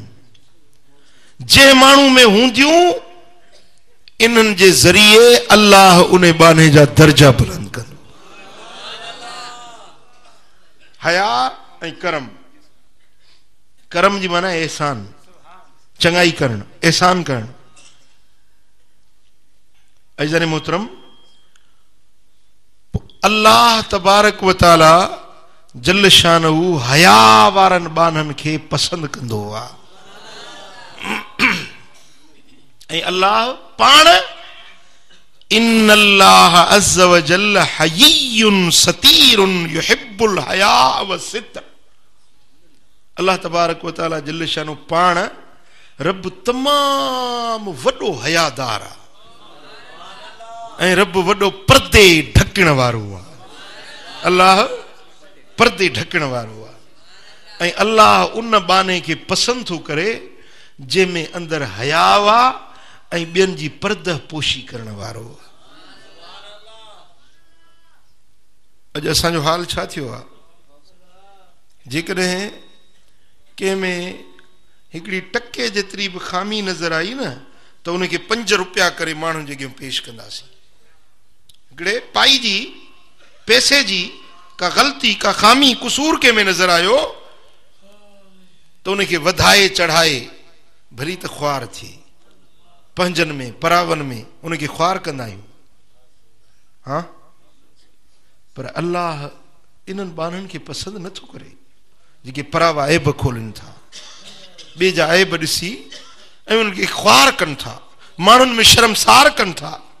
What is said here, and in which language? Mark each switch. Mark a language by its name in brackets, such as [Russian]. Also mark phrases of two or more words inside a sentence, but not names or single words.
[Sindhi] जे माण्हू में हूंदियूं इन्हनि जे ज़रिए अल्लाह उन बाने जा दर्जा बुलंद कंदो। हया ऐं करम, करम जी माना एहसान, चङाई करणु, एहसान करणु। अज़ीज़ान मोहतरम, अल्लाह [Arabic] تبارك و تعالى جل شانه [Sindhi] हया वारनि बाननि खे पसंदि कंदो आहे। ऐं अल्लाह पाण [Arabic] إن الله عز و جل حيي ستير يحب الحياء و الستر. [Sindhi] अल्लाह [Arabic] تبارك و تعالى جل شانه [Sindhi] पाण रब तमाम वॾो हयादार आहे ऐं रब वॾो पर्दे ढकण वारो आहे। अल्लाह पर्दे ढकण वारो आहे ऐं अल्लाह उन बाने खे पसंदि थो करे जंहिंमें अंदर हया आहे ऐं ॿियनि जी पर्दा पोशी करण वारो आहे। अॼु असांजो हाल छा थियो आहे? जेकॾहिं कंहिंमें हिकिड़ी टके जेतिरी बि खामी नज़र आई न त उनखे 5 रुपया करे माण्हुनि जे अॻियां पेश कंदासीं। हिकिड़े पाई जी पैसे जी का ग़लती, का खामी, कुसूर के में नज़र आयो तो उनखे वधाए चढ़ाए भली त ख्वार थी, पंजन में परावन में उनखे ख्वार कंदा आहियूं। हाँ, पर अल्लाह इन्हनि बाननि खे पसंदि नथो करे जेके परावा ऐब खोलनि था, ॿिए जा ऐब ॾिसी ऐं उनखे ख्वार कनि था, माण्हुनि में शर्मसार कनि था।